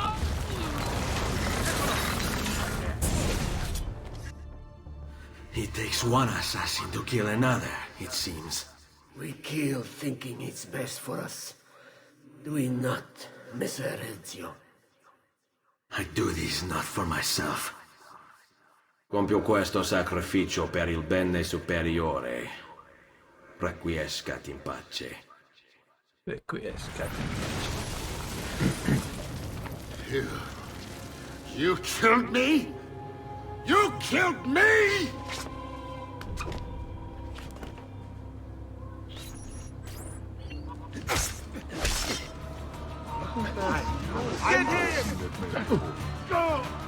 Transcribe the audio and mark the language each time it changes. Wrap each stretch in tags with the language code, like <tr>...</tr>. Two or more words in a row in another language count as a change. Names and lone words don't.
<en>It takes one assassin to kill another, it seems. We kill thinking it's best for us. Do we not, Messer Ezio? I do this not for myself.</en> <it>Compio questo sacrificio per il bene superiore.</it> <la>Requiescat in pace. Requiescat in pace.</la> <en>You killed me? You killed me? Get him! Go!</en>